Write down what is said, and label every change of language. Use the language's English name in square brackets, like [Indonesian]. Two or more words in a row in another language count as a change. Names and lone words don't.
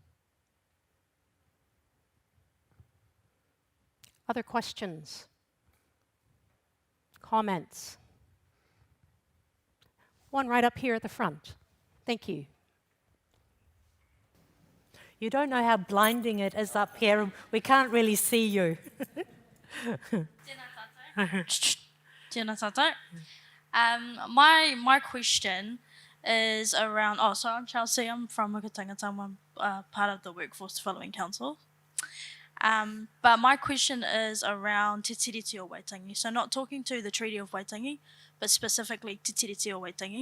[English] Other questions? Comments? One right up here at the front. Thank you. You don't know how blinding it is up here. We can't really see you. [Māori] Tēnā tātou. [English] My question is around, so I'm Chelsea, I'm from Mukatangata, I'm part of the Workforce Development Council. But my question is around Te Tiriti o Waitangi. So not talking to the Treaty of Waitangi, but specifically Te Tiriti o Waitangi.